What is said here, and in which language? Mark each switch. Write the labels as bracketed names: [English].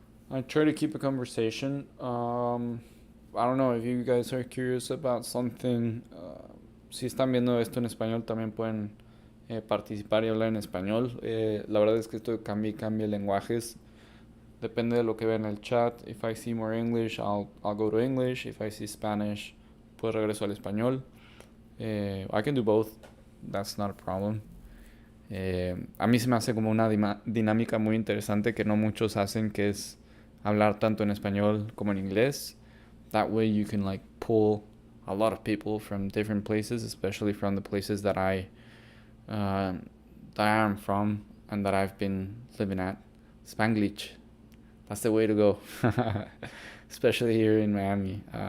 [English] I try to keep a conversation. I don't know if you guys are curious about something. [Spanish] Si están viendo esto en español, también pueden participar y hablar en español. La verdad es que esto cambia lenguajes. Depende de lo que vea en el chat. [English] If I see more English, I'll go to English. If I see Spanish, [Spanish] pues regreso al español. [English] I can do both. That's not a problem. [Spanish] A mí se me hace como una dinámica muy interesante que no muchos hacen, que es hablar tanto en español como en inglés. [English] That way you can like pull a lot of people from different places, especially from the places that I am from and that I've been living at. Spanglish, that's the way to go. Especially here in Miami.